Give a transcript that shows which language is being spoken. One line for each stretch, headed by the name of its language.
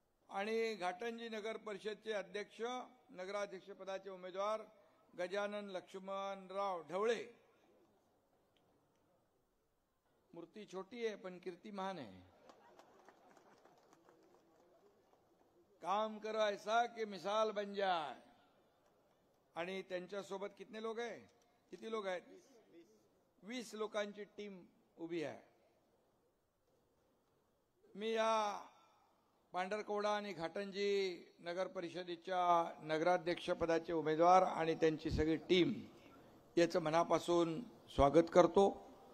Marathi: आणि घाटंजी नगर परिषदचे अध्यक्ष नगराध्यक्ष पदाचे उमेदवार गजानन लक्ष्मणराव ढवळे. मूर्ती छोटी आहे पण कीर्ती महान आहे.
Hindi: काम करो ऐसा कि मिसाल बन जाए.
Marathi: आणि त्यांच्या सोबत
Hindi: कितने लोग
Marathi: आहे? किती लोक आहेत? 20 लोकांची टीम उभी आहे. मी या पांढरकवडा आणि घाटंजी नगर परिषदेच्या नगराध्यक्ष पदाचे उमेदवार आणि त्यांची सगळी टीम याचं मनापासून स्वागत करतो.